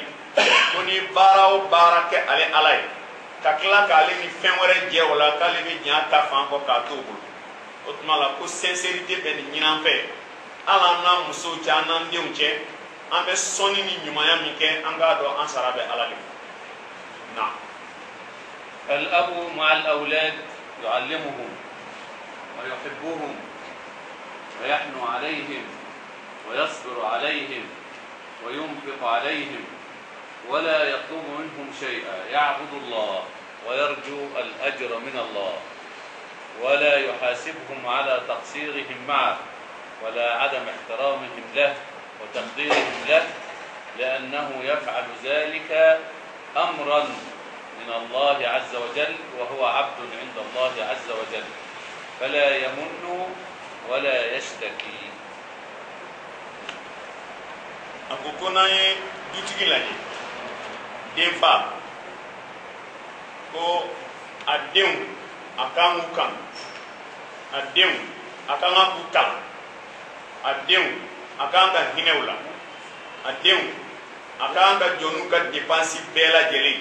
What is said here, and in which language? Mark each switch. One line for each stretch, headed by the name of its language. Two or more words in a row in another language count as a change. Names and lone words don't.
Bambara: Ko ni baara o baara kɛ ale ala ye ka tila k'ale ni fɛn wɛrɛ jɛ o la k'ale bɛ diɲɛ ta fan kɔ k'a to o bolo. O tuma la ko sincérité bɛ nin ɲini an fɛ, hali an n'an musow cɛ an n'an denw cɛ, an bɛ sɔnni ni ɲumanya min kɛ an k'a dɔn an sara bɛ ala de fɛ. Na
Arabic: الأب مع الأولاد يعلمهم ويحبهم ويحنو عليهم ويصبر عليهم وينفق عليهم ولا يطلب منهم شيئا، يعبد الله ويرجو الأجر من الله، ولا يحاسبهم على تقصيرهم معه ولا عدم احترامهم له وتقديرهم له، لأنه يفعل ذلك أمرا من الله عز وجل وهو عبد عند الله عز وجل، فلا يمن ولا يشتكي.
Bambara: ako ko n'an ye dutigi lajɛ denfa ko a denw a kan k'u kan, a denw a kan ka k'u kalan, a denw a kan ka hinɛ u la, a denw a kan ka jɔ n'u ka dépense bɛɛ lajɛlen.